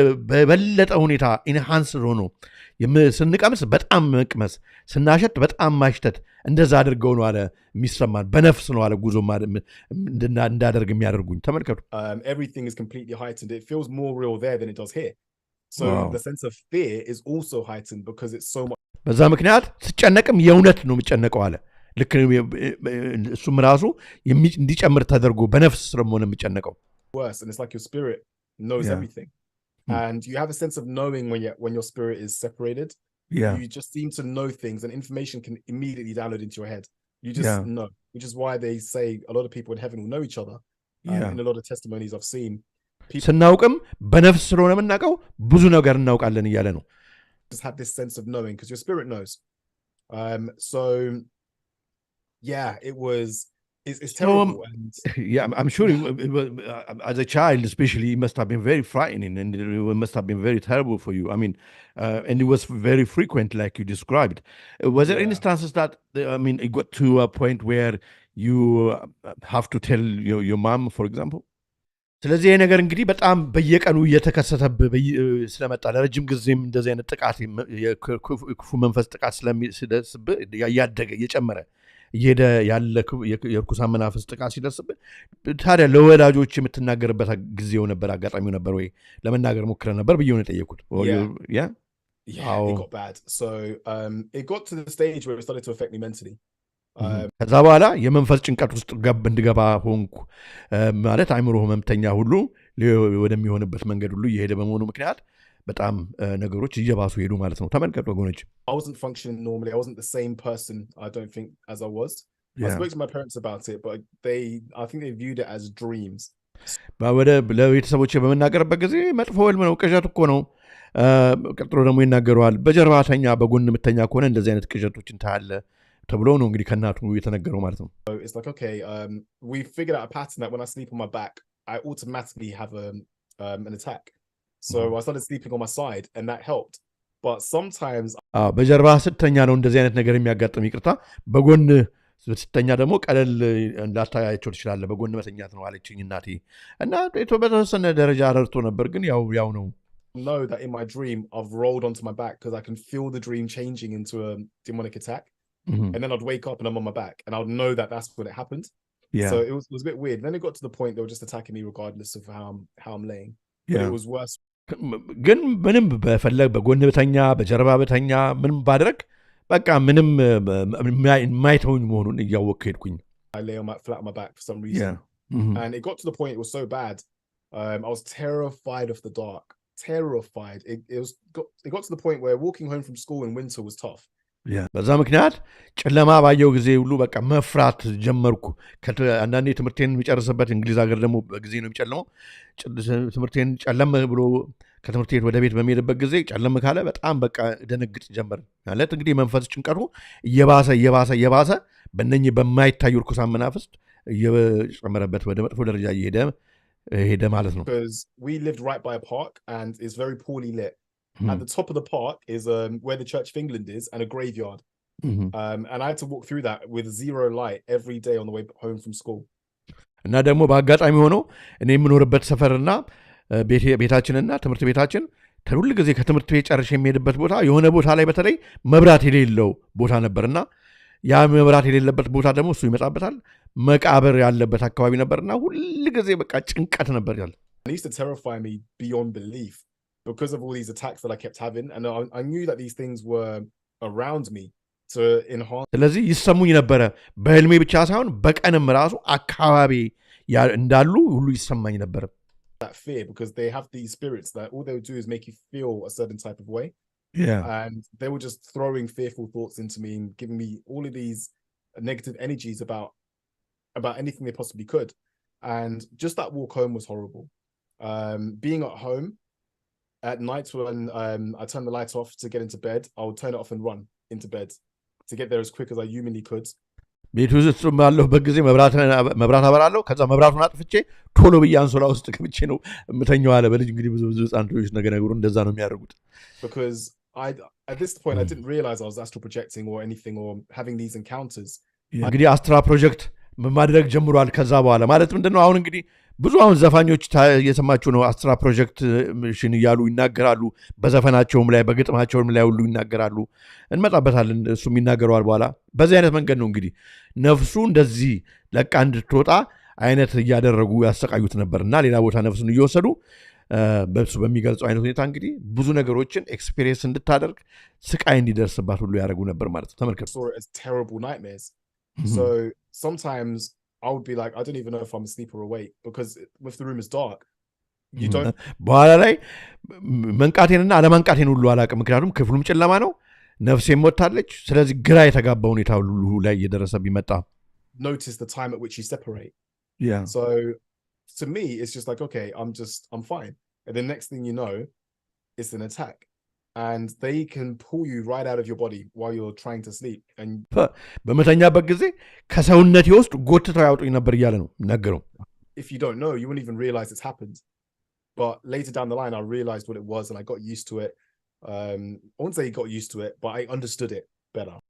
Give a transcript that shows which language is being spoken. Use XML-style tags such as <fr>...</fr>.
<am>በበለጠ ሁኔታ ኢንሃንስ ሆኖ ስንቀምስ በጣም መቅመስ፣ ስናሸት በጣም ማሽተት፣ እንደዛ አድርገው ነው አለ የሚሰማን። በነፍስ ነው አለ ጉዞ እንዳደርግ የሚያደርጉኝ። ተመልከቱ።</am> <en>Everything is completely heightened. It feels more real there than it does here. So the sense of fear is also heightened because it's so much.</en> <am>በዛ ምክንያት ስጨነቅም የእውነት ነው የምጨነቀው አለ። ልክ እሱም ራሱ እንዲጨምር ተደርጎ በነፍስ ስለሆነ የሚጨነቀው።</am> <en>Worse, and it's like your spirit knows everything. And you have a sense of knowing when your spirit is separated. You just seem to know things, and information can immediately download into your head. You just know, which is why they say a lot of people in heaven will know each other. In a lot of testimonies I've seen,</en> <am>ስናውቅም በነፍስ ስለሆነ የምናውቀው ብዙ ነገር እናውቃለን እያለ ነው።</am> <en>Just have this sense of knowing because your spirit knows. So yeah, it's terrible. I'm sure as a child especially it must have been very frightening, and it must have been very terrible for you. I mean, and it was very frequent like you described. Was there instances that it got to a point where you have to tell your mom, for example?</en> <am>ስለዚህ ይሄ ነገር እንግዲህ በጣም በየቀኑ እየተከሰተብህ ስለመጣ ለረጅም ጊዜም እንደዚህ አይነት ጥቃት የክፉ መንፈስ ጥቃት ስለሚደርስብህ እያደገ እየጨመረ እየሄደ ያለ የርኩሳን መናፍስት ጥቃት ሲደርስብህ ታዲያ ለወላጆች የምትናገርበት ጊዜው ነበር፣ አጋጣሚው ነበር ወይ? ለመናገር ሞክረህ ነበር ብዬ ነው የጠየኩት።</am> <en>Yeah, it got bad. So it got to the stage where it started to affect me mentally.</en> <am>ከዛ በኋላ የመንፈስ ጭንቀት ውስጥ እንድገባ ሆንኩ። ማለት አእምሮ ህመምተኛ ሁሉ ወደሚሆንበት መንገድ ሁሉ እየሄደ በመሆኑ ምክንያት በጣም ነገሮች እየባሱ ሄዱ ማለት ነው። ተመልከቱ ወገኖች።</am> <en>I wasn't functioning normally. I wasn't the same person, I don't think, as I was. I spoke to my parents about it, but I think they viewed it as dreams.</en> <am>ወደ ለቤተሰቦቼ በመናገርበት ጊዜ መጥፎ ህልም ነው፣ ቅዠት እኮ ነው። ቀጥሎ ደግሞ ይናገረዋል። በጀርባ ተኛ፣ በጎን የምተኛ ከሆነ እንደዚህ አይነት ቅዠቶችን ታያለህ ተብሎ ነው እንግዲህ ከእናቱ የተነገረው ማለት ነው።</am> <en>So it's like, okay, we figured out a pattern that when I sleep on my back, I automatically have an attack. So I started sleeping on my side, and that helped. But sometimes</en> <am>በጀርባ ስተኛ ነው እንደዚህ አይነት ነገር የሚያጋጥም። ይቅርታ፣ በጎን ስተኛ ደግሞ ቀለል ላታያቸው ትችላለህ። በጎን መተኛት ነው አለችኝ እናቴ እና በተወሰነ ደረጃ ረድቶ ነበር፣ ግን ያው ነው።</am> <en>Know that in my dream I've rolled onto my back because I can feel the dream changing into a demonic attack. And then I'd wake up and I'm on my back, and I would know that that's when it happened. So it was a bit weird. And then it got to the point they were just attacking me regardless of how I'm laying. But it was worse.</en> <am>ግን ምንም በፈለግ በጎን በተኛ በጀርባ በተኛ ምንም ባድረግ በቃ ምንም የማይተውኝ መሆኑን እያወቅኩ ሄድኩኝ።</am> <en>I lay flat on my back for some reason. And it got to the point it was so bad. I was terrified of the dark. Terrified. It got to the point where walking home from school in winter was tough.</en> <am>በዛ ምክንያት ጨለማ ባየው ጊዜ ሁሉ በቃ መፍራት ጀመርኩ። አንዳንዴ ትምህርቴን የሚጨርስበት እንግሊዝ ሀገር ደግሞ በጊዜ ነው የሚጨልመው። ትምህርቴን ጨለም ብሎ ከትምህርት ቤት ወደ ቤት በሚሄድበት ጊዜ ጨለም ካለ በጣም በቃ ደነግጥ ጀመር። ማለት እንግዲህ መንፈስ ጭንቀቱ እየባሰ በእነኚህ በማይታዩ ርኩሳን መናፍስት እየጨመረበት ወደ መጥፎ ደረጃ ሄደ ማለት ነው።</am> <en>Because we lived right by a park and it's very poorly lit. At the top of the park is where the Church of England is, and a graveyard. And I had to walk through that with zero light every day on the way home from school.</en> <am>እና ደግሞ በአጋጣሚ ሆኖ እኔ የምኖርበት ሰፈርና ቤታችንና ትምህርት ቤታችን ሁል ጊዜ ከትምህርት ቤት ጨርሼ የሚሄድበት ቦታ የሆነ ቦታ ላይ በተለይ መብራት የሌለው ቦታ ነበርና ያ መብራት የሌለበት ቦታ ደግሞ እሱ ይመጣበታል። መቃብር ያለበት አካባቢ ነበርና ሁል ጊዜ በቃ ጭንቀት ነበር ያለ።</am> <en>It used to terrify me beyond belief. Because of all these attacks that I kept having, and I knew that these things were around me to enhance.</en> <am>ስለዚህ ይሰሙኝ ነበረ በህልሜ ብቻ ሳይሆን በቀንም ራሱ አካባቢ እንዳሉ ሁሉ ይሰማኝ ነበር።</am> <en>That fear, because they have these spirits that all they would do is make you feel a certain type of way. And they were just throwing fearful thoughts into me and giving me all of these negative energies about anything they possibly could. And just that walk home was horrible. Being at home at night when I turned the light off to get into bed, I would turn it off and run into bed to get there as quick as I humanly could.</en> <am>ቤት ውስጥ ባለሁበት ጊዜ መብራት አበራለሁ። ከዛ መብራቱን አጥፍቼ ቶሎ ብዬ አንሶላ ውስጥ ገብቼ ነው የምተኛው አለ። በልጅ እንግዲህ ብዙ ህፃን ልጆች ነገሩ እንደዛ ነው የሚያደርጉት።</am> <en>Because at this point I didn't realize I was astral projecting or anything or having these encounters.</en> <am>እንግዲህ አስትራ ፕሮጀክት ማድረግ ጀምሯል። ከዛ በኋላ ማለት ምንድነው አሁን እንግዲህ ብዙ አሁን ዘፋኞች እየሰማችሁ ነው። አስትራ ፕሮጀክት ሽን እያሉ ይናገራሉ። በዘፈናቸውም ላይ በግጥማቸውም ላይ ሁሉ ይናገራሉ። እንመጣበታለን። እሱም ይናገረዋል በኋላ። በዚህ አይነት መንገድ ነው እንግዲህ ነፍሱ እንደዚህ ለቃ እንድትወጣ አይነት እያደረጉ ያሰቃዩት ነበርና ሌላ ቦታ ነፍሱን እየወሰዱ በሱ በሚገልጸው አይነት ሁኔታ እንግዲህ ብዙ ነገሮችን ኤክስፒሪየንስ እንድታደርግ ስቃይ እንዲደርስባት ሁሉ ያደርጉ ነበር ማለት ነው። ተመልከቱ።</am> <en>Terrible nightmares. So sometimes I would be like, I don't even know if I'm asleep or awake because if the room is dark, you don't.</en> <am>በኋላ ላይ መንቃቴንና አለመንቃቴን ሁሉ አላውቅም። ምክንያቱም ክፍሉም ጨለማ ነው፣ ነፍሴም ሞታለች። ስለዚህ ግራ የተጋባ ሁኔታ ሁሉ ላይ እየደረሰብኝ መጣ።</am> <en>Notice the time at which you separate. Yeah. So to me, it's just like, okay, I'm fine. And the next thing you know, it's an attack. And they can pull you right out of your body while you're trying to sleep. And</en> <am>በመተኛበት ጊዜ ከሰውነቴ ውስጥ ጎትተው ያወጡኝ ነበር እያለ ነው ነገረው።</am> <en>If you don't know, you wouldn't even realize it's happened. But later down the line, I realized what it was and I got used to it. I won't say I got used to it, but I understood it better.</en>